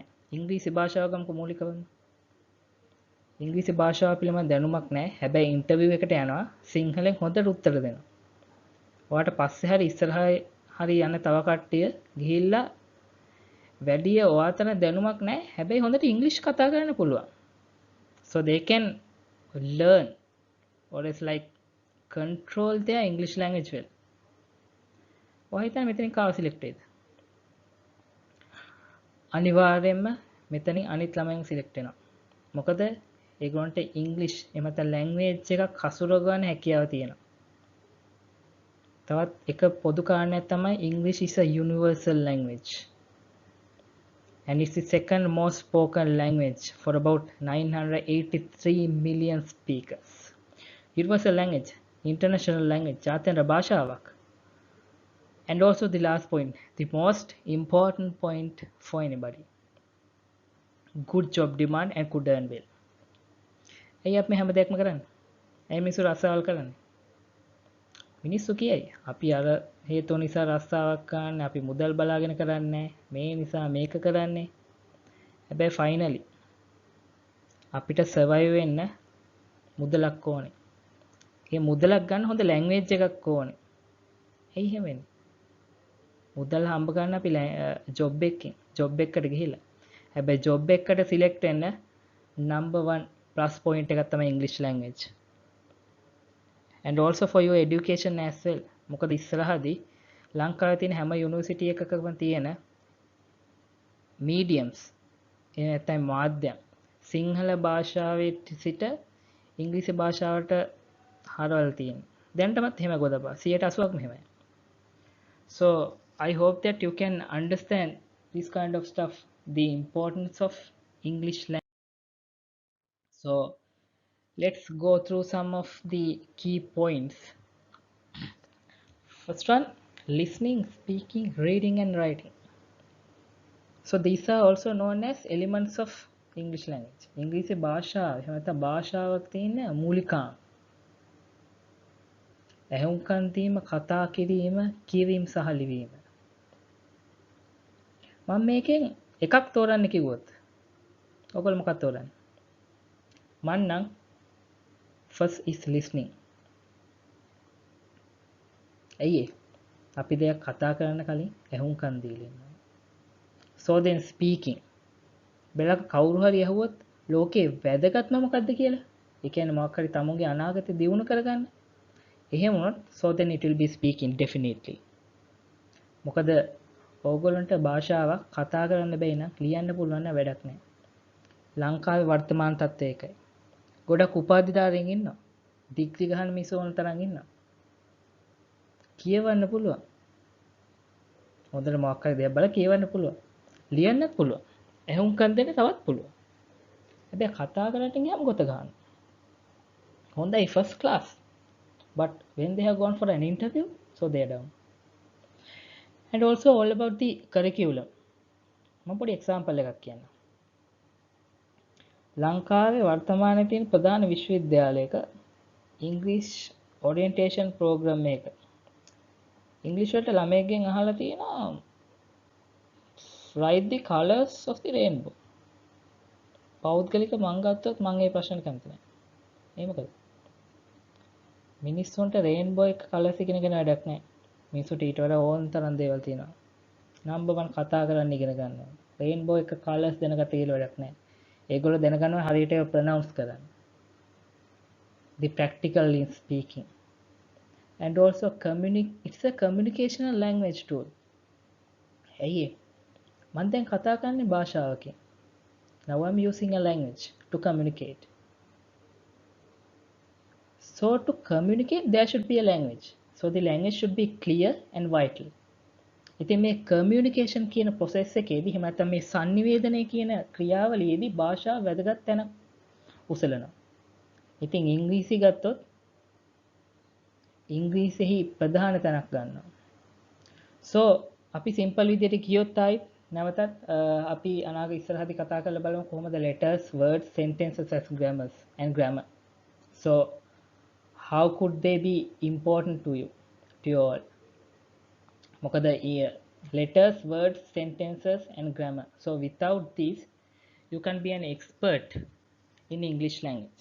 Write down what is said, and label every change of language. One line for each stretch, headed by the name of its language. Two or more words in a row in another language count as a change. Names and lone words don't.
Sinhala: ඉංග්‍රීසි භාෂාව ගමුකෝ මූලිකවම. ඉංග්‍රීසි භාෂාව පිළිබඳ දැනුමක් නැහැ. හැබැයි ඉන්ටර්විව් එකට යනවා සිංහලෙන් හොඳට උත්තර දෙනවා. ඔයාට පස්සේ හරි ඉස්සරහා හරි යන තව කට්ටිය ගිහිල්ලා වැඩි ඔයාතන දැනුමක් නැහැ. හැබැයි හොඳට ඉංග්‍රීසි කතා කරන්න පුළුවන්.
English: So they can learn or it's like control their English language well.
Sinhala: ඔයා හිතන්නේ මෙතනින් කාව සිලෙක්ට් වෙයිද? අනිවාර්යයෙන්ම මෙතනින් අනිත් ළමයන් සිලෙක්ට් වෙනවා. මොකද ඒගොල්ලන්ට ඉංග්‍රීසි එහෙම නැත්නම් ලැන්ග්වේජ් එකක් හසුරව ගන්න හැකියාව තියෙනවා. තවත් එක පොදු කාරණයක් තමයි
English: English is a universal language. And it's the second most spoken language for about 983 million speakers. Universal language, international language,
Sinhala: ජාත්‍යන්තර භාෂාවක්.
English: And also the last point, the most important point for anybody. Good job demand and could earn well.
Sinhala: ඇයි අපි හැම දෙයක්ම කරන්නේ? ඇයි මිනිස්සු රස්සාවල් කරන්නේ? මිනිස්සු කියයි අපි අර හේතු නිසා රස්සාවක් කරන්නේ, අපි මුදල් බලාගෙන කරන්නේ, මේ නිසා මේක කරන්නේ. හැබැයි ෆයිනලි අපිට සර්වයිව් වෙන්න මුදලක් ඕනේ. ඒ මුදලක් ගන්න හොඳ ලැන්ග්වේජ් එකක් ඕනේ. ඇයි එහෙම වෙන්නේ? මුදල් හම්බ කරන්න අපි ජොබ් එකකට ගිහිල්ලා. හැබැයි ජොබ් එකකට සිලෙක්ට් වෙන්න
English: number 1 plus point
Sinhala: එකක් තමයි
English: English language. And also for your education as well.
Sinhala: මොකද ඉස්සරහදී ලංකාවේ තියෙන හැම යුනිවර්සිටි එකකම තියෙන mediums එහෙම නැත්නම් මාධ්‍යම් සිංහල භාෂාවේ සිට ඉංග්‍රීසි භාෂාවට හරවලා තියෙනවා. දැනටමත් එහෙම ගොඩබා 80%ක්ම එහෙමයි.
English: So I hope that you can understand this kind of stuff, the importance of English language. So let's go through some of the key points. First one, listening, speaking, reading and writing. So these are also known as elements of English language.
Sinhala: ඉංග්‍රීසි භාෂාව එහෙම නැත්නම් භාෂාවක තියෙන මූලිකාංග. ඇහුම්කන් දීම, කතා කිරීම, කියවීම සහ ලිවීම. මම මේකෙන් එකක් තෝරන්න කිව්වොත් ඔයගොල්ලෝ මොකක්ද තෝරන්නේ? මම නම්
English: first is listening.
Sinhala: ඇයි අපි දෙයක් කතා කරන්න කලින් ඇහුම්කන් දීලා ඉන්නවා.
English: So then speaking.
Sinhala: බෙලක කවුරු හරි ඇහුවොත් ලෝකේ වැදගත්ම මොකද්ද කියලා? ඒ කියන්නේ මොකක් හරි තමුන්ගේ අනාගතේ දියුණු කරගන්න. එහෙම වුණොත්
English: so then it will be speaking definitely.
Sinhala: මොකද ඕගොල්ලන්ට භාෂාවක් කතා කරන්න බැයි නම් ලියන්න පුළුවන් නම් වැඩක් නැහැ. ලංකාවේ වර්තමාන තත්ත්වය ඒකයි. ගොඩක් උපාධිධාරීන් ඉන්නවා. ඩිග්‍රී ගහන මිනිස්සු ඕන තරම් ඉන්නවා. කියවන්න පුළුවන්. හොඳට මොකක් හරි දෙයක් බලලා කියවන්න පුළුවන්. ලියන්නත් පුළුවන්. ඇහුම්කන් දෙන්න තවත් පුළුවන්. හැබැයි කතා කරන්න ගියාම ගොත ගන්න. හොඳයි
English: first class. But when they have gone for an interview, so they are down. And also all about the curriculum.
Sinhala: මම පොඩි example එකක් කියන්නම්. ලංකාවේ වර්තමානයේ තියෙන ප්‍රධාන විශ්වවිද්‍යාලයක
English: English orientation program
Sinhala: එක.
English: English
Sinhala: වලට ළමයෙක්ගෙන් අහලා තියෙනවා
English: write the colors of the rainbow.
Sinhala: පෞද්ගලික මං ගත්තොත් මං ඒ ප්‍රශ්න කැමති නැහැ. ඒ මොකද? මිනිස්සුන්ට රේන්බෝ එක කලර්ස් ඉගෙන ගන්න වැඩක් නැහැ. මිනිස්සුන්ට ඊට වඩා ඕන තරම් දේවල් තියෙනවා. නම්බර් 1 කතා කරන්න ඉගෙන ගන්නවා. රේන්බෝ එක කලර්ස් දැනගත්ත කියලා වැඩක් නැහැ. ඒගොල්ලෝ දැනගන්නවා හරියට ඒව ප්‍රොනවුන්ස් කරන්න.
English: The practical in speaking. And also it's a communicational language tool.
Sinhala: ඇයි මම දැන් කතා කරන්නේ භාෂාවකින්.
English: Now I'm using a language to communicate. So to communicate there should be a language. So the language should be clear and vital.
Sinhala: ඉතින් මේ communication කියන process එකේදී එහෙම නැත්නම් මේ sannivedanaya කියන ක්‍රියාවලියේදී භාෂාව වැදගත් තැන උසලනවා. ඉතින් ඉංග්‍රීසි ගත්තොත් ඉංග්‍රීසිෙහි ප්‍රධාන තැනක් ගන්නවා. So අපි simple විදිහට කියොත් ආයි නැවතත් අපි අනාගත ඉස්සරහදී කතා කරලා බලමු කොහොමද
English: letters, words, sentences as grammars and grammar. So how could they be important to you all? මොකද letters, words, sentences and grammar. So without this you can be an expert in English language.